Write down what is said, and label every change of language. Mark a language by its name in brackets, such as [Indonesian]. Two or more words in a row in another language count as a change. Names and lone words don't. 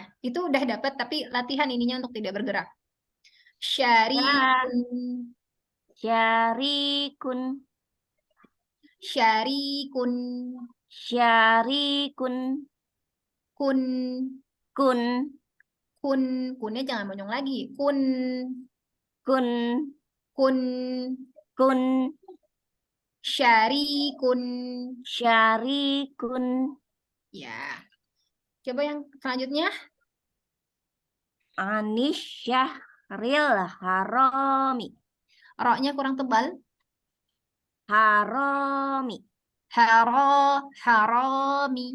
[Indonesian] Itu udah dapat tapi latihan ininya untuk tidak bergerak. Syarikun, Syarikun. syarikun, Syarikun. kun, Kun. kunnya jangan monyong lagi. Kun, Kun. kun, Kun. syarikun. Syarikun. Ya. Coba yang selanjutnya. Anis Syahril Haromi. Roknya kurang tebal. Haromi. Haromi.